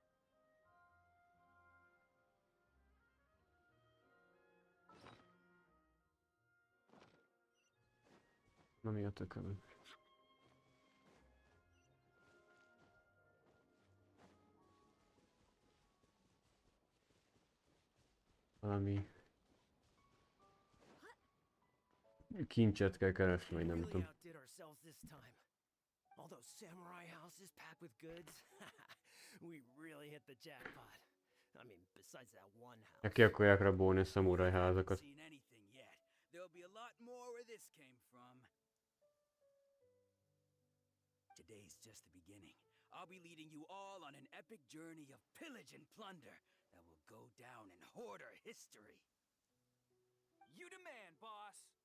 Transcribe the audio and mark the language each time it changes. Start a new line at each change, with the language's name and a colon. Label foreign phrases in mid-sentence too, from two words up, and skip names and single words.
Hungarian: Na mi a tököm? Valami... kincset kell keresni, vagy nem tudom.
English: Outdid ourselves this time. All those samurai houses packed with goods. We really hit the jackpot. I mean, besides that one house.
Hungarian: Ki akarják rabolni a szamurai házakat.
English: Seen anything yet. There'll be a lot more where this came from. Today's just the beginning. I'll be leading you all on an epic journey of pillage and plunder that will go down in hoarder history. You demand, boss.